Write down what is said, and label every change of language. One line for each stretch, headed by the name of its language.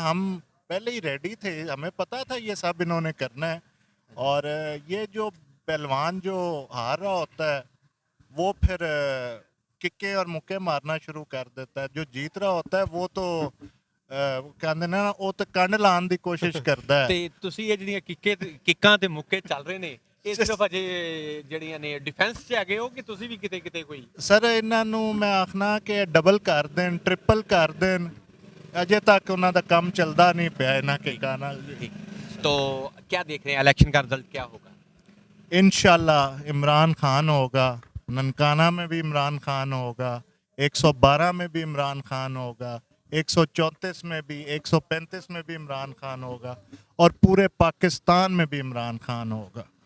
Urdu: ہم پہلے ہی ریڈی تھے, ہمیں پتا تھا یہ سب انہوں نے کرنا ہے. اور یہ جو پہلوان جو ہار رہا ہوتا ہے وہ پھر ککے اور مکے مارنا شروع کر دیتا ہے. جو جیت رہا ہوتا ہے وہ تو
Punjabi: ਕਹਿੰਦੇ ਨਾ ਉਹ ਤਾਂ ਕੰਡ ਲਾਉਣ ਦੀ ਕੋਸ਼ਿਸ਼ ਕਰਦਾ ਹੈ. ਤੇ ਤੁਸੀਂ ਇਹ ਜਿਹੜੀਆਂ ਕਿੱਕਾਂ ਤੇ ਮੁੱਕੇ ਚੱਲ ਰਹੇ ਨੇ ਇਹ ਸਿਰਫ ਅਜੇ ਜਿਹੜੀਆਂ ਨੇ ਡਿਫੈਂਸ 'ਚ ਹੈਗੇ ਹੋ ਕਿ ਤੁਸੀਂ ਵੀ ਕਿਤੇ ਕਿਤੇ ਕੋਈ? ਸਰ ਇਹਨਾਂ ਨੂੰ ਮੈਂ ਆਖਣਾ ਕਿ ਡਬਲ ਕਰ ਦੇਣ, ਟ੍ਰਿਪਲ ਕਰ ਦੇਣ. ਅਜੇ ਤੱਕ ਉਹਨਾਂ ਦਾ ਕੰਮ ਚੱਲਦਾ ਨਹੀਂ ਪਿਆ ਇਹਨਾਂ ਕਿੱਕਾਂ ਨਾਲ.
Urdu: تو کیا دیکھ رہے ہیں الیکشن کا رزلٹ کیا ہوگا؟ انشاءاللہ عمران خان ہوگا. ننکانہ میں بھی عمران خان ہوگا, 112 میں بھی عمران خان ہوگا, 134 میں بھی, 135 میں بھی عمران خان ہوگا اور پورے پاکستان میں بھی عمران خان ہوگا.